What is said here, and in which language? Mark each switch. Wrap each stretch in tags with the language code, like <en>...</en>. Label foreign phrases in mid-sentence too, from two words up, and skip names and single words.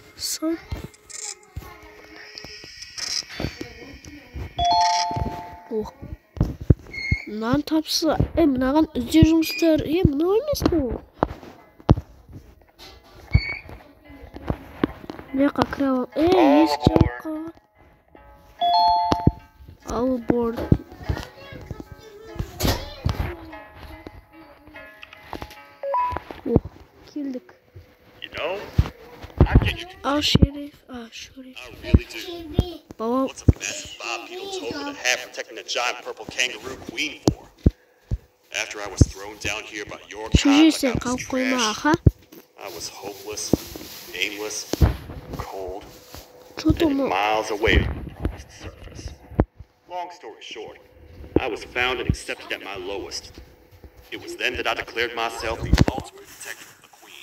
<kk>Мынаны тапса, мынаған іздеу жұмыстар, мынау емес пе ол? Мына жаққа кіре алам. Есік жауып қалған.</kk> <en>All aboard.</en> <kk>Келдік.</kk> <en>You know, I get you.</en> <kk>Ал, шериф. Шериф.</kk> <en>I really do.</en> <kk>Бабам.</kk> <en>What's a massive bipedal toad with a hat protecting a giant purple kangaroo queen for? After I was thrown down here by your kind like</en> <kk>Шежесен</kk> <en>I was</en> <kk>қалып қойма,</kk> <en>trash,</en> <kk>аха.</kk> <en>I was hopeless, aimless, cold,</en> <kk>Что-то</kk> <en>and</en> <kk>мынау.</kk> <en>miles away from the promised surface. Long story short, I was found and accepted at my lowest. It was then that I declared myself the ultimate protector of the Queen.</en>